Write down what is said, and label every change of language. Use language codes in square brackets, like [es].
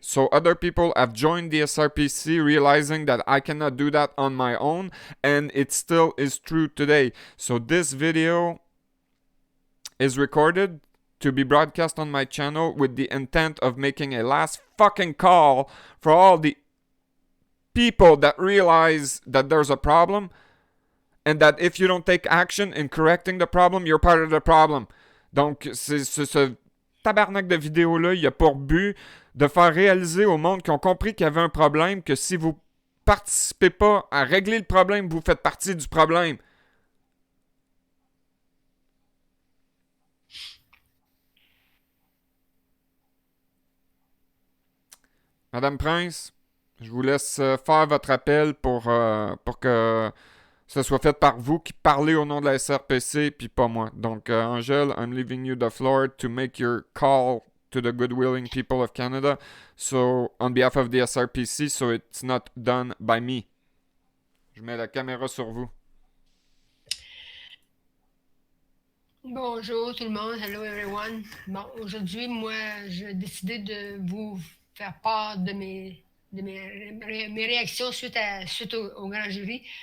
[en] So, other people have joined the SRPC, realizing that I cannot do that on my own, and it still is true today. So, this video is recorded to be broadcast on my channel with the intent of making a last fucking call for all the people that realize that there's a problem and that if you don't take action in correcting the problem, you're part of the problem. [fr] Donc, ce tabarnak de vidéo-là, il a pour but de faire réaliser au monde qui ont compris qu'il y avait un problème, que si vous participez pas à régler le problème, vous faites partie du problème. Madame Prince, je vous laisse faire votre appel pour que ce soit fait par vous qui parlez au nom de la SRPC, puis pas moi. [en] Donc, Angèle, I'm leaving you the floor to make your call to the good-willing people of Canada, so on behalf of the SRPC, so it's not done by me. [fr] Je mets la caméra sur vous. bonjour tout le monde. [en] Hello everyone. [fr] Bon, aujourd'hui, moi, j'ai décidé de vous faire part de mes réactions suite au grand jury.